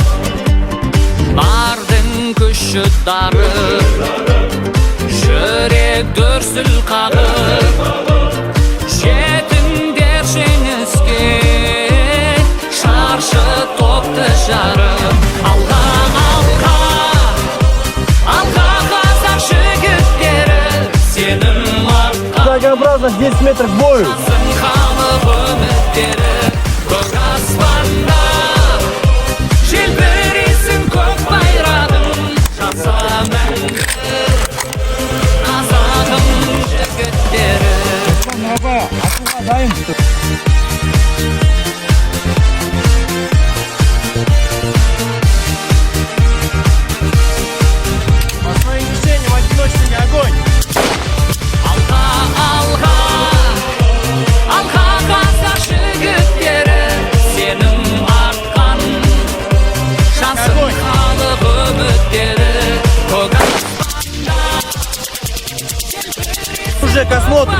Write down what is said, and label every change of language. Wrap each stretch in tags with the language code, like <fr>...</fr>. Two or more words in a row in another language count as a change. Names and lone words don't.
<kk>Бардың күші дарып, жүрек дүрсіл қағып, жетіңдер жеңіске, шаршы топты жарып. Алға, алға, алға қазақ жігіттері, сенім артқан</kk> <ru>Шагообразно 10 метров к бою.</ru> <kk>жасын халық үміттері. Көк аспанда желбіресін көк байрағын, жаса мәңгі қазағым жігіттері. Жасұлан аға, атуға дайын.</kk> <ru>Основное движение в одиночестве огонь.</ru> <kk>Алға, алға, алға қазақ жігіттері, сенім артқан шансын халық үміттері. Көк аспанда</kk> <ru>Уже к осмотру.</ru>